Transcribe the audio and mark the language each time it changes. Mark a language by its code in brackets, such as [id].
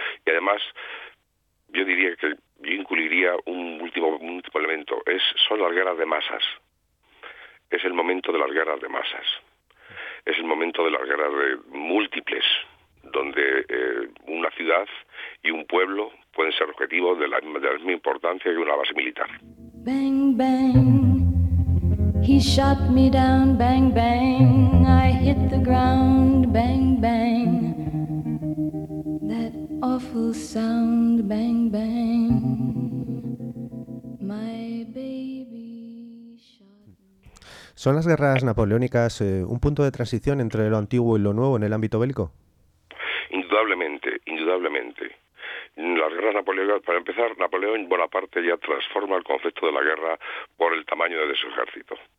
[es] Y además, yo incluiría un último elemento, son las guerras de masas. Es el momento de las guerras de masas, es el momento de las guerras de múltiples, donde una ciudad y un pueblo pueden ser objetivo de la misma importancia que una base militar. [en] Bang, bang, he shot me down, bang, bang, I hit the ground, bang, bang, that awful sound, bang, bang, my baby. [es] ¿Son las guerras napoleónicas un punto de transición entre lo antiguo y lo nuevo en el ámbito bélico? Indudablemente. Las guerras napoleónicas, para empezar, Napoleón Bonaparte ya transforma el concepto de la guerra por el tamaño de su ejército.